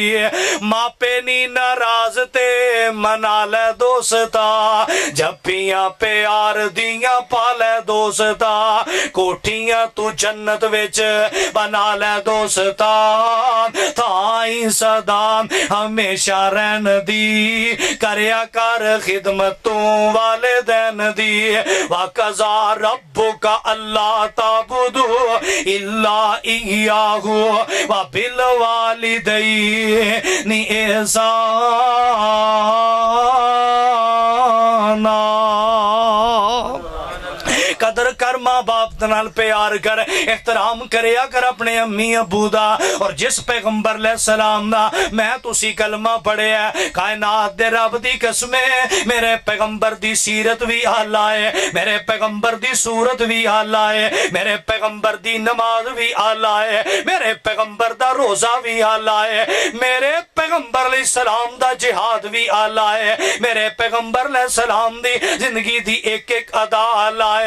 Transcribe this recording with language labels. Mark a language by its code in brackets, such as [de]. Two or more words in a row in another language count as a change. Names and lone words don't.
[pa] ماپے نی ناراض تے منا لے دوستا، جپھیاں پیار دیاں پالے دوستا، کوٹھیاں تو جنت وچ بنا لے دوستا، تھائیں سدا ہمیشہ رہن دی، کریا کر خدمت والے دن دی. [ar] وقضى ربك ألا تعبدوا إلا إياه وبالوالدين إحسانا. [pa] قدر کر ماں باپ دے نال پیار کر، احترام کریا کر اپنے امی ابو دا. اور جس پیغمبر علیہ السلام دا میں تسی کلمہ پڑھیا، کائنات دے رب دی قسمے میرے پیغمبر دی سیرت بھی اعلیٰ ہے، میرے پیغمبر دی صورت بھی اعلیٰ ہے، میرے پیغمبر دی نماز بھی اعلیٰ ہے، میرے پیغمبر دا روزہ بھی اعلیٰ ہے، میرے پیغمبر علیہ السلام دا جہاد بھی اعلیٰ ہے، میرے پیغمبر علیہ السلام دی زندگی دی ایک ایک ادا اعلیٰ ہے.